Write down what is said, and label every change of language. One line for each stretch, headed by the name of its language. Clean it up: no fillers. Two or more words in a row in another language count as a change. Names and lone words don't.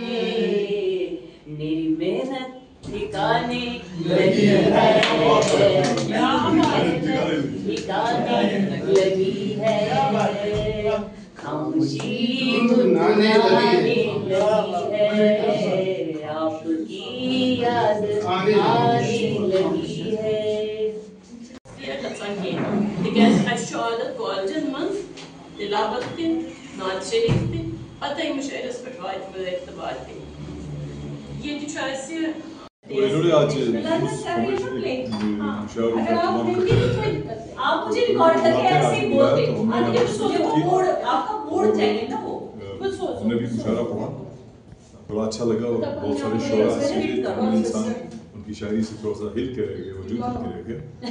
Urdu: میری محنت ٹھکانے لگی ہے لگی ہے خاموشی منانے لگی ہے آپ کی یاد آنے لگی ہے.
Kashmiri: تِکیٛازِ اَسہِ چھُ عادت کالجن منٛز تلاوت تہِ نعت شریف تہِ پتہٕ مُشٲعرس پٮ۪ٹھ واتہِ مےٚ اعتبار تہِ. ییٚتہِ چھُ اَسہِ
Urdu: انہوں نے آج آپ مجھے ریکارڈ کر کے ایسے ہی بولتے ہم نے بھی مشاعرہ پڑھا بڑا اچھا لگا. اور بہت سارے شعراء ایسے انسان ان کی شاعری سے تھوڑا سا ہل کے رہ گئے وجود ہل کے رہ گئے.